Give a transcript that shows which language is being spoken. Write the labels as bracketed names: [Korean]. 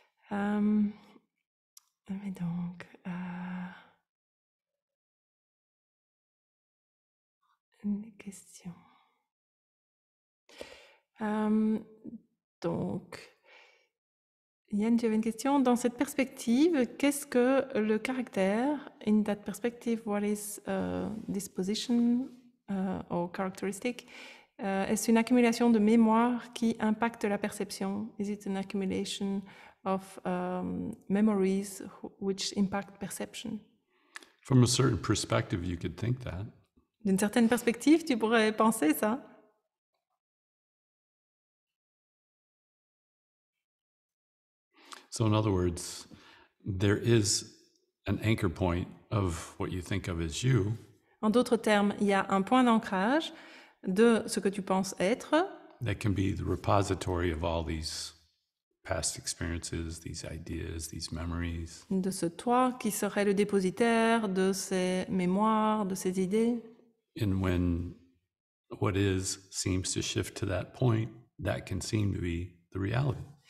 [French] Mais donc, une question. Donc, Yann, tu avais une question. Dans cette perspective, qu'est-ce que le caractère? [English] In that perspective, what is disposition or characteristic? [French] Est-ce une accumulation de mémoire qui impacte la perception? [English] Is it an accumulation of memories which impact perception? From a certain perspective, you could think that. [French] D'une certaine perspective, tu pourrais penser ça. [English] So in other words, there is an anchor point of what you think of as you, [French] En d'autres termes, il y a un point d'ancrage de ce que tu penses être, [English] that can be the repository of all these past experiences, these ideas, these memories. [French] de ce toi qui serait le dépositaire de ces mémoires, de ces idées. [English] And when what is seems to shift to that point, that can seem to be the reality.